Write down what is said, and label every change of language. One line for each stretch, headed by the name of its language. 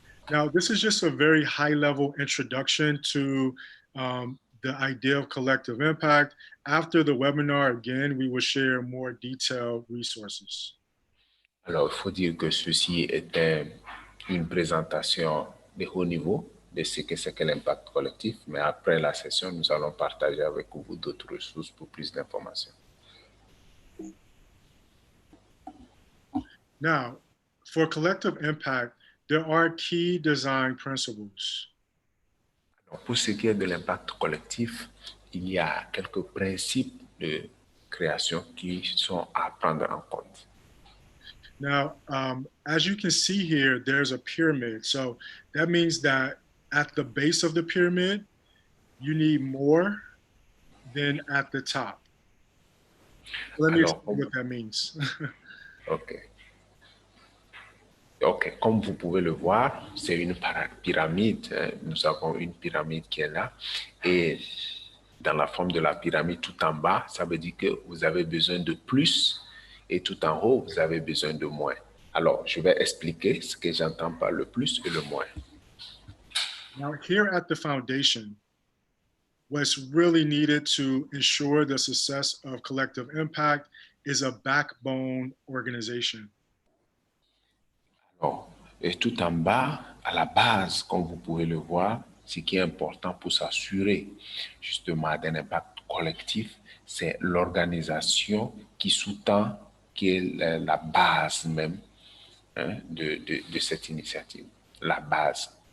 English: Now, this is just a very high level introduction to the idea of collective impact. After the webinar, again, we will share more detailed resources.
French: Alors, il faut dire que ceci était une présentation de haut niveau de ce que c'est que l'impact collectif, mais après la session, nous allons partager avec vous d'autres ressources pour plus d'informations.
English: Now, for collective impact, there are key design principles.
French: Alors, pour ce qui est de l'impact collectif, il y a quelques principes de création qui sont à prendre en compte.
English: Now, as you can see here, there's a pyramid. So that means that at the base of the pyramid, you need more than at the top. Let me explain what that means. OK.
French: OK, comme vous pouvez le voir, c'est une pyramide. Nous avons une pyramide qui est là. Et dans la forme de la pyramide tout en bas, ça veut dire que vous avez besoin de plus. Et tout en haut, vous avez besoin de moins. Alors, je vais expliquer ce que j'entends par le plus et le moins.
English: Now, here at the foundation, what's really needed to ensure the success of collective impact is a backbone organization.
French: Alors, et tout en bas, à la base, comme vous pouvez le voir, ce qui est important pour s'assurer justement d'un impact collectif, c'est l'organisation qui sous-tend, qui est la base même de cette initiative, la base.